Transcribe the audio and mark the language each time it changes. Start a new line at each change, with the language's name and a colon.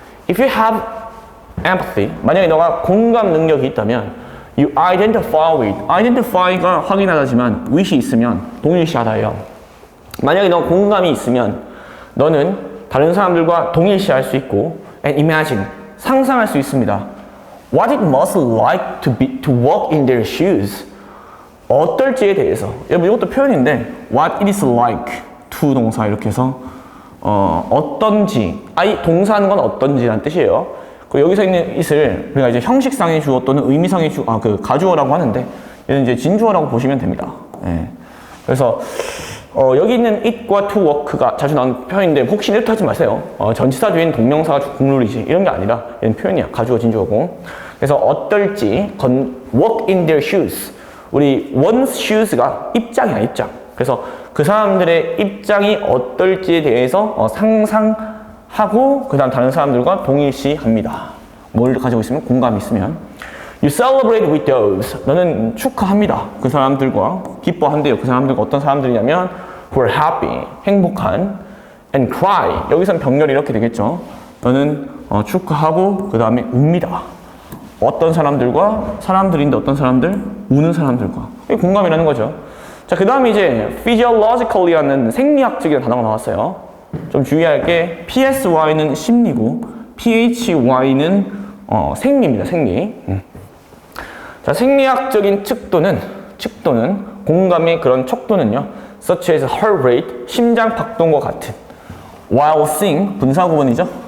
English: If you have empathy,
Korean: 만약에 너가 공감 능력이 있다면
English: you identify with,
Korean: identify가 확인하다지만 with이 있으면 동일시하다예요. 만약에 너 공감이 있으면 너는 다른 사람들과 동일시할 수 있고 and imagine, 상상할 수 있습니다.
English: What it must like to walk in their shoes.
Korean: 어떨지에 대해서. 여러분 이것도 표현인데 what it is like to 동사 이렇게 해서 어떤지, 동사하는 건 어떤지라는 뜻이에요. 그리고 여기서 있는 it을 우리가 이제 형식상의 주어 또는 의미상의 주어, 가주어라고 하는데 얘는 이제 진주어라고 보시면 됩니다. 예. 그래서 여기 있는 it과 to work가 자주 나오는 표현인데 혹시 이렇게 하지 마세요. 전치사 뒤에는 동명사가 국룰이지 이런 게 아니라 얘는 표현이야. 가주어, 진주어고. 그래서 어떨지
English: walk in their shoes.
Korean: 우리 one's shoes가 입장이야, 입장. 그래서 그 사람들의 입장이 어떨지에 대해서 상상하고 그 다음 다른 사람들과 동일시합니다. 뭘 가지고 있으면? 공감이 있으면.
English: You celebrate with those.
Korean: 너는 축하합니다. 그 사람들과 기뻐한대요. 그 사람들과 어떤 사람들이냐면
English: who are happy,
Korean: 행복한 and cry. 여기서는 병렬이 이렇게 되겠죠. 너는 축하하고 그 다음에 웁니다. 어떤 사람들인데 어떤 사람들? 우는 사람들과. 이게 공감이라는 거죠. 자, 그 다음에 이제 physiologically라는 생리학적인 단어가 나왔어요. 좀 주의할 게 PSY는 심리고 PHY는 생리입니다. 생리. 자, 생리학적인 측도는 공감의 그런 척도는요.
English: such as heart rate,
Korean: 심장 박동과 같은. while seeing, 분사구문이죠.